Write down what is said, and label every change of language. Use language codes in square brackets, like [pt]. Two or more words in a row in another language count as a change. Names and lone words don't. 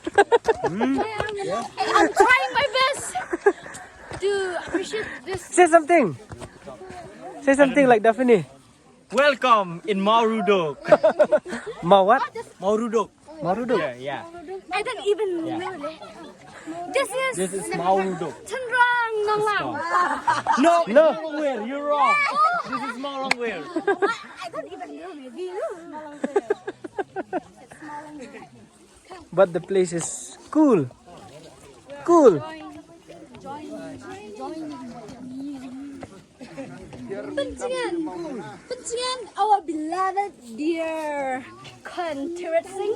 [en] I'm trying my best to appreciate this. Say something. Say something like Daphne. Welcome in Marudok. Ma what? Marudok. Maruduk. Yeah. I don't even know that. This is Marudok. Chandrang Nonglang. No. No. Malangwear. You're wrong. This is Malangwear. I don't even know maybe. But the place is cool. Cool. Pencingan, our beloved dear contributing.